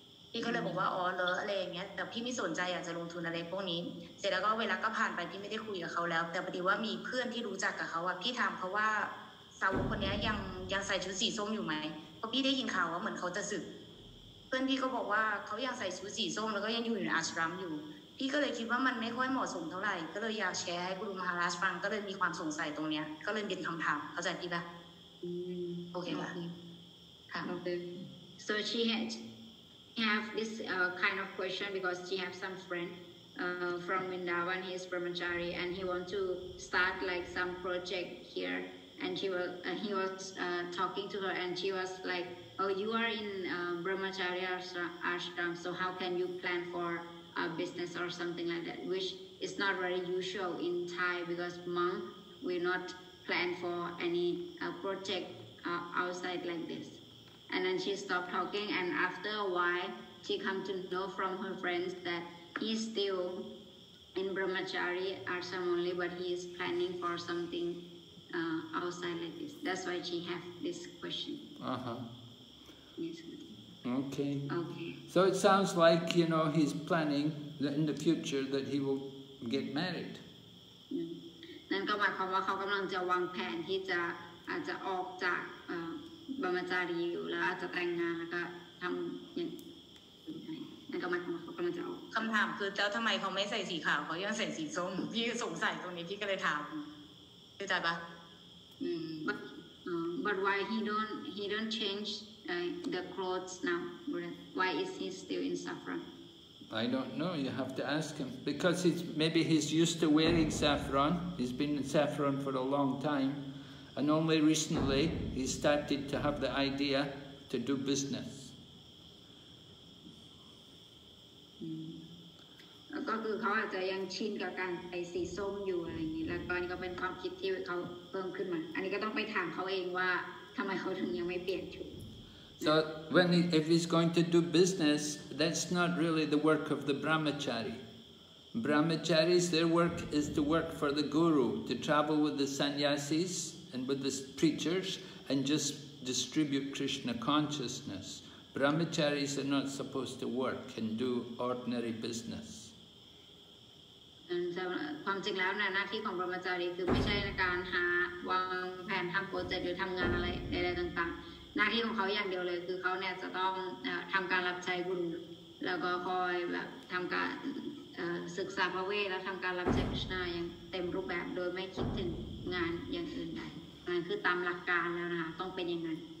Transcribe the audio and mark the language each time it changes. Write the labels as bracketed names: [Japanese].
[Thai] พี่ก็เลยบอกว่าอ๋อเหรออะไรอย่างเงี้ยแต่พี่ไม่สนใจอยากจะลงทุนอะไรพวกนี้เสร็จแล้วก็เวลาก็ผ่านไปพี่ไม่ได้คุยกับเขาแล้วแต่พอดีว่ามีเพื่อนที่รู้จักกับเขาอะพี่ถามเขาว่าสาวกคนนี้ยังใส่ชุดสีส้มอยู่ไหมเพราะพี่ได้ยินข่าวว่าเหมือนเขาจะสึกเพื่อนพี่ก็บอกว่าเขายังใส่ชุดสีส้มแล้วก็ยังอยู่ในอาชรัมอยู่พี่ก็เลยคิดว่ามันไม่ค่อยเหมาะสมเท่าไหร่ก็เลยอยากแชร์ให้คุณมหาราชฟังก็เลยมีความสงสัยตรงเนี้ยก็เลยเป็นคำถามเข้าใจพี่ปะโอเคป่ะค่ะ [English] So she have this kind of question because she have some friend from Vrindavan. He is brahmachari and he want to start like some project here. And he was talking to her and she was like, "Oh, you are in brahmachari ashram, so how can you plan for a business or something like that?" Which is not very usual in Thai because monk will not plan for any project outside like this. And then she stopped talking, and after a while, she come to know from her friends that he's still in brahmachari ashram only, but he is planning for something outside like this. That's why she have this question. Yes. Okay. Okay. So it sounds like, you know, he's planning that in the future that he will get married. [Thai] นั่นก็หมายความว่าเขากำลังจะวางแผนที่จะอาจจะออกจากบรรมจารีอยู่แล้วอาจจะแต่งงานแล้วก็ทำอย่างนั่นก็หมายความว่าเขากำลังจะออก คำถามคือแล้วทำไมเขาไม่ใส่สีขาวเขายังใส่สีส้มพี่สงสัยตรงนี้พี่ก็เลยถามเข้าใจปะ [English] but why he don't change the clothes now? Why is he still in saffron? I don't know. You have to ask him because maybe he's used to wearing saffron. He's been in saffron for a long time, and only recently he started to have the idea to do business. [Thai] ก็คือเขาอาจจะยังชินกับการใส่สีส้มอยู่อะไรอย่างนี้แล้วตอนนี้ก็เป็นความคิดที่เขาเพิ่มขึ้นมาอันนี้ก็ต้องไปถามเขาเองว่าทำไมเขาถึงยังไม่เปลี่ยนชุด [English] So if he's going to do business, that's not really the work of the brahmachari. Brahmacharis, their work is to work for the guru, to travel with the sannyasis and with the preachers and just distribute Krishna consciousness. Brahmacharis are not supposed to work and do ordinary business. [Thai] ความจริงแล้วหน้าที่ของบรหมจารีคือไม่ใช่ในการหาวางแผนทำโปรเจกต์หรือทำงานอะไรใดๆต่างๆหน้าที่ของเขาอย่างเดียวเลยคือเขาเนี่ยจะต้องทำการรับใช้กุรุแล แล้วก็คอยแบบทำการศึกษาพระเวทแล้วทำการรับใช้คริชนาอย่างเต็มรูปแบบโดยไม่คิดถึงงานอย่างอื่นใดนั่นคือตามหลักการแล้วนะคะต้องเป็นอย่างนั้น